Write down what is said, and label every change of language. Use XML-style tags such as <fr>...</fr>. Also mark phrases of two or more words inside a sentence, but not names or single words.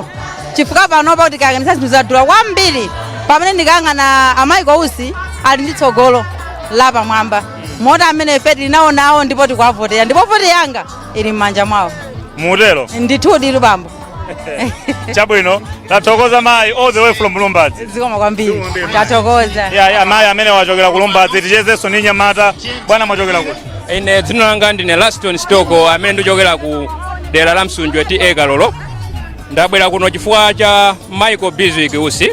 <ny>Chifukwa pano pa kuti kakanisa zinthu zadula kwambiri pamene ndikang'ana amayi Kousi ali ndi tsogolo la pamwamba. Mota amene ife tilinawo ndipo tikuwavotera ndipo voti yanga ili m'manja mwawo. Mutelo? Ndithu ndi lubambo. Chabwino tathokoza mayi</ny> <en>all the way from</en> <ny>Lumbadzi. Zikoma kwambiri. Tathokoza. Mayi amene wachokera ku Lumbadzi tichezenso ndi Nyamata. Bwana mwachokera kuti? Ine dzina langa ndine Laston Stoko amene ndichokera ku dera la Msunjwe eka lolo. Ndabwera kuno chifukwa cha Michael Bizwikusi.</ny>